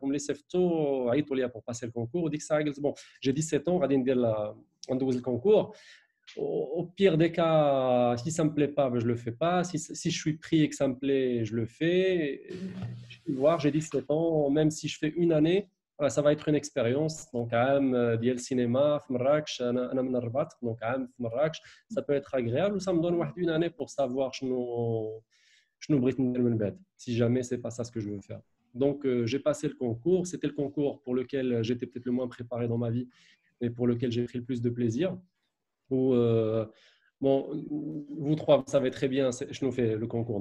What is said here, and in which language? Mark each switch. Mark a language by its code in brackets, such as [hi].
[fr] On me laissait pour passer le concours, on dit que ça bon, j'ai 17 ans, on doit le concours. Au pire des cas, si ça me plaît pas, je le fais pas. Si je suis pris et que ça me plaît, je le fais. Je vais voir, j'ai 17 ans, même si je fais une année, ça va être une expérience. [ar] Donc, عام ديال السينما في مراكش أنا من الرباط. [fr] Donc, [ar] عام في مراكش, [fr] ça peut être agréable ou ça me donne une année pour savoir [ar] شنو بغيت ندير من بعد. [fr] Si jamais c'est pas ça ce que je veux faire. Donc, j'ai passé le concours. C'était le concours pour lequel j'étais peut-être le moins préparé dans ma vie, mais pour lequel j'ai pris le plus de plaisir. Où, bon, vous trois, vous savez très bien, je nous fais le concours.